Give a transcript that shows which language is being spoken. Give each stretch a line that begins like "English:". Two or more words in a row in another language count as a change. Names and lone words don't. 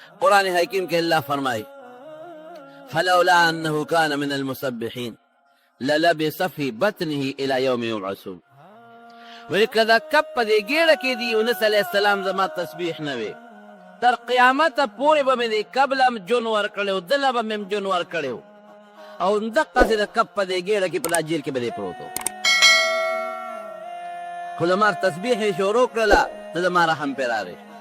Pashto: قرآن حکیم کې الله فرمایي
Arabic: فلولا انه كان من المسبحين للبث في بطنه الى يوم يبعثون.
Pashto: وی که دا کب په دې ګېډه کې د یونس
Arabic: علیه السلام
Pashto: زما تسبیح نه وي تر قیامته پورې به مې د کب له جون ورکړی و دله به مې جون ورکړی و او همدقسې د کب په دې ګېډه کې په دا جیل کې به دی پروت و. خو زما تسبیح یې شروع کړله نو زما رحم پرې راغی.